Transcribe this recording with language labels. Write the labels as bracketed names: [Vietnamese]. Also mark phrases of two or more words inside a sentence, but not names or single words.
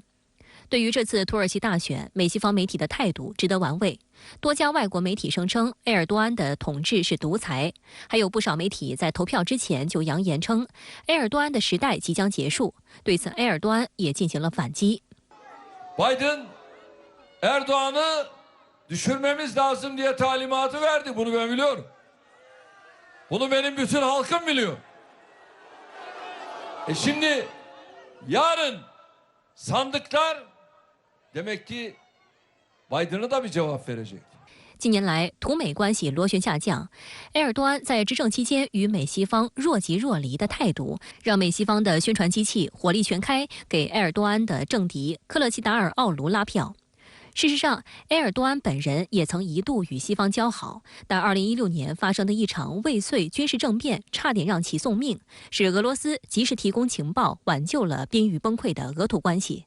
[Chinese] 对于这次土耳其大选，美西方媒体的态度值得玩味。多家外国媒体声称埃尔多安的统治是独裁，还有不少媒体在投票之前就扬言称埃尔多安的时代即将结束。对此，埃尔多安也进行了反击。 [Turkish] Biden Erdoğan'ı düşürmemiz lazım diye talimatı verdi. Bunu ben biliyorum. Bunu benim bütün halkım biliyor. Şimdi yarın sandıklar demek ki Biden'a da bir cevap verecek. [Chinese] 近年来，土美关系螺旋下降，埃尔多安在执政期间与美西方若即若离的态度，让美西方的宣传机器火力全开，给埃尔多安的政敌克勒齐达尔奥卢拉票。事实上，埃尔多安本人也曾一度与西方交好，但2016年发生的一场未遂军事政变差点让其送命，使俄罗斯及时提供情报，挽救了濒于崩溃的俄土关系。